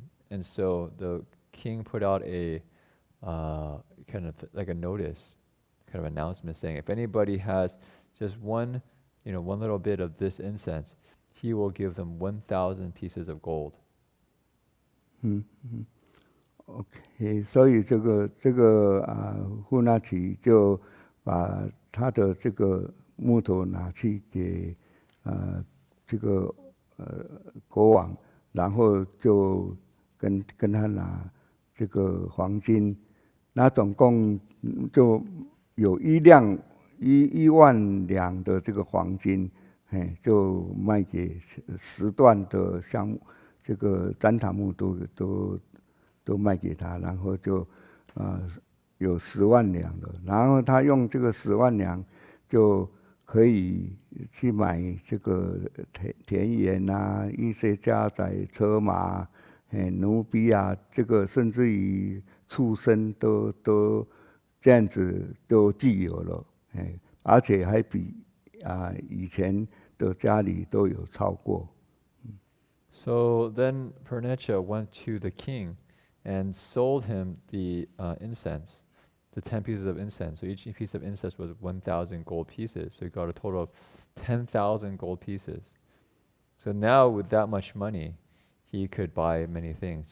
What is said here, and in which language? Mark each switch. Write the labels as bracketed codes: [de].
[en] And so the king put out a kind of like a notice, kind of announcement saying, if anybody has just one little bit of this incense, he will give them 1,000 pieces of gold. [zh] OK， 所以这个富纳奇就把他的这个木头拿去给这个国王，然后就跟他拿这个黄金，那总共就有1万两的这个黄金，就卖给10段的项目，这个旃檀木都卖给他，然后就有10万两了，然后他用这个10万两就可以去买这个田园啊，一些家宅车马，奴婢啊，这个甚至于畜生都这样子都具有了，而且还比以前的家里都有超过。 [en] So then Purnecha went to the king and sold him the incense, the 10 pieces of incense. So each piece of incense was 1,000 gold pieces. So he got a total of 10,000 gold pieces. So now with that much money, he could buy many things.